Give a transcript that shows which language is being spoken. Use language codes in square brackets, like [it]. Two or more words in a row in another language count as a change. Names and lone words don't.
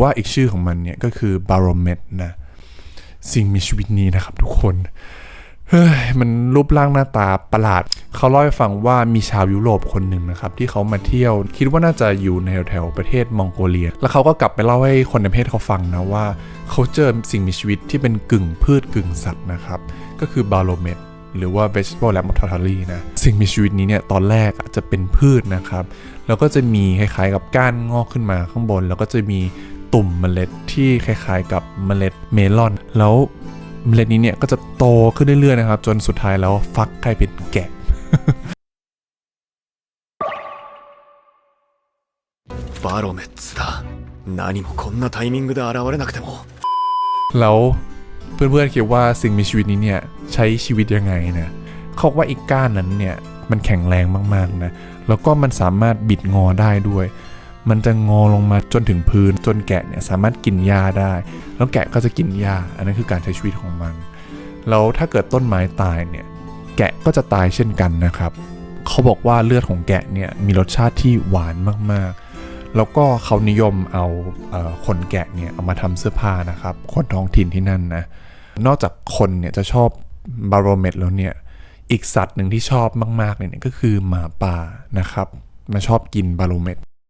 [th] ว่าอีกชื่อของมันเนี่ยก็คือ Baromet นะสิ่งมีชีวิตนี้นะครับทุกคนมันรูปร่างหน้าตาประหลาดเขาเล่าให้ฟังว่ามีชาวยุโรปคนหนึ่งนะครับที่เขามาเที่ยว คิดว่าน่าจะอยู่ในแถวประเทศมองโกเลียแล้วเขาก็กลับไปเล่าให้คนในประเทศเขาฟังนะว่าเขาเจอสิ่งมีชีวิตที่เป็นกึ่งพืชกึ่งสัตว์นะครับก็คือบาโลเมตหรือว่า [en] vegetable lamp of Tartary [th] นะสิ่งมีชีวิตนี้เนี่ยตอนแรกจะเป็นพืชนะครับแล้วก็จะมีคล้ายๆกับก้านงอกขึ้นมาข้างบนแล้วก็จะมีตุ่มเมล็ดที่คล้ายๆกับเมล็ดเมลอนแล้วเมล็ดนี้เนี่ยก็จะโตขึ้นเรื่อยๆนะครับจนสุดท้ายแล้วฟักกลายเป็นแกะ [ja] バロメッツだ。何もこんなタイミングで現れなくても。 [th] แล้วเพื่อนๆคิดว่าสิ่งมีชีวิตนี้เนี่ยใช้ชีวิตยังไงนะเขาบอกว่าอีกก้านนั้นเนี่ยมันแข็งแรงมากๆนะแล้วก็มันสามารถบิดงอได้ด้วยมัน จะงอลงมาจนถึงพื้นจนแกะเนี่ยสามารถกินหญ้าได้แล้วแกะก็จะกินหญ้าอันนั้นคือการใช้ชีวิตของมันแล้วถ้าเกิดต้นไม้ตายเนี่ยแกะก็จะตายเช่นกันนะครับเขาบอกว่าเลือดของแกะเนี่ยมีรสชาติที่หวานมากๆแล้วก็เขานิยมเอาขนแกะเนี่ยเอามาทำเสื้อผ้านะครับคนท้องถิ่นที่นั่นนะนอกจากคนเนี่ยจะชอบบาโรเมตแล้วเนี่ยอีกสัตว์หนึ่งที่ชอบมากๆเลยเนี่ยก็คือหมาป่านะครับมันชอบกินบาโรเมต